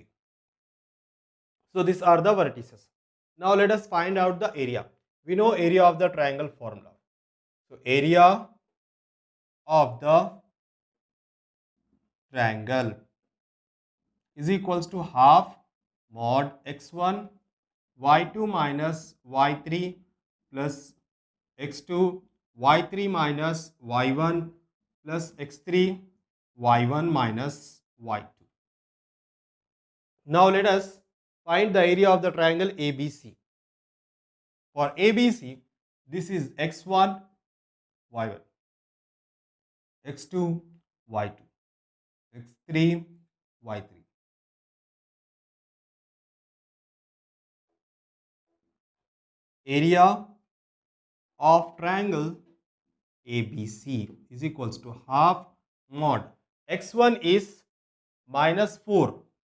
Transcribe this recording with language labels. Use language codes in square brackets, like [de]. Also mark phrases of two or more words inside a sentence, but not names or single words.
[en] So these are the vertices. Now let us find out the area. We know area of the triangle formula. So area of the triangle is equals to half mod x1 y2 minus y3 plus x2 y3 minus y1 plus x3 y1 minus y2. Now let us find the area of the triangle ABC. For ABC, this is x1 y1, x2 y2, x3 y3. Area of triangle ABC is equals to half mod x1 is minus 4,